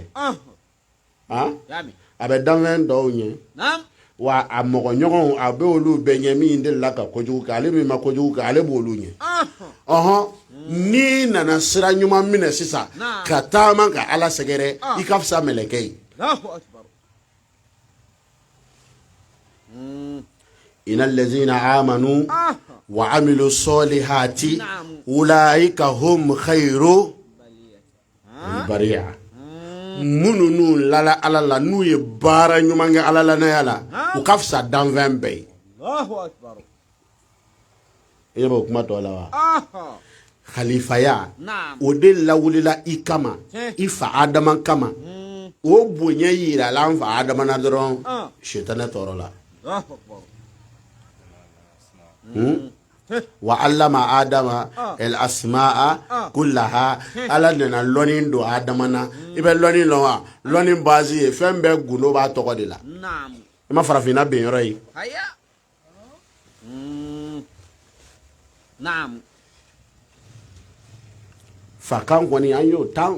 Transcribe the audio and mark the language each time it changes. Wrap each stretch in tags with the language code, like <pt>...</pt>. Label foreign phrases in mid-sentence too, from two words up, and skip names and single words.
<bm>Yami. a bɛ danfɛn dɔw ɲɛ Naam. wa a mɔgɔ ɲɔgɔnw a bɛ olu bɛɛ ɲɛ min delila ka kojugu kɛ ale min ma kojugu kɛ ale b'olu ɲɛ ni nana sira ɲuman minɛ sisan ka taama ka ala sɛgɛrɛ i ka fisa mɛlɛkɛ ye</bm> <ar>الله أكبر. إن الذين آمنوا وعملوا الصالحات أولئك هم خير البرية</ar> <bm>minnu n'u lala ala la n'u ye baara ɲuman kɛ ala la n'a la u ka fisa danfɛn bɛɛ ye</bm> <ar>الله أكبر.</ar> <bm>i b'o kuma tɔ la wa Aha. khalifaya Naam. o de lawulila i kama i fa adama kama o bonya yirala an fa adama na dɔrɔn shetane tɔɔrɔ la</bm> <ar>الله أكبر. وعلم آدم الأسماء كلها</ar> <bm>ala nana lɔni don adama na i bɛ lɔni lɔn wa lɔni base ye fɛn bɛɛ gundo b'a tɔgɔ de la Naam. i ma farafinna ben yɔrɔ ye Haya. Naam. fakan kɔni an y'o tan</bm>